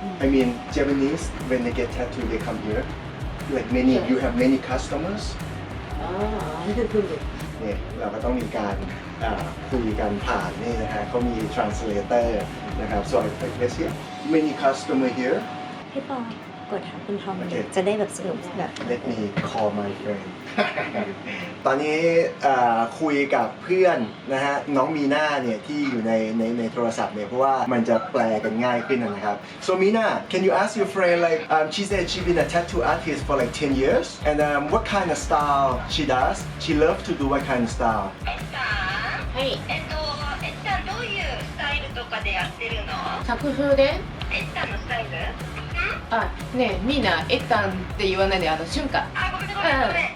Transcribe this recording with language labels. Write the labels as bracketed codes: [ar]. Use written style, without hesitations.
[en] I mean Japanese when they get tattooed they come here like many Yeah. you have many customers Ah. [th] เนี่ยเราก็ต้องมีการคุยกันผ่านนี่นะฮะเขามี translator นะครับ [en] so I guess here many customer here [th] พี่ปอกดหาคุณทอม โอเค จะได้แบบสนุกแบบ [en] let me call my friend [th] ตอนนี้คุยกับเพื่อนนะฮะน้องมีน่าเนี่ยที่อยู่ในโทรศัพท์เนี่ยเพราะว่ามันจะแปลกันง่ายขึ้นนะครับ [en] so Mina can you ask your friend like she said she been a tattoo artist for like 10 years and what kind of style she does she loves to do what kind of style [ja] はい。えっちゃんどういうスタイルとかでやってるの？作風で、えっちゃんのスタイル？あ、ねえ、みんな、えったんって言わないで、瞬間。あ、ごめんごめんごめん。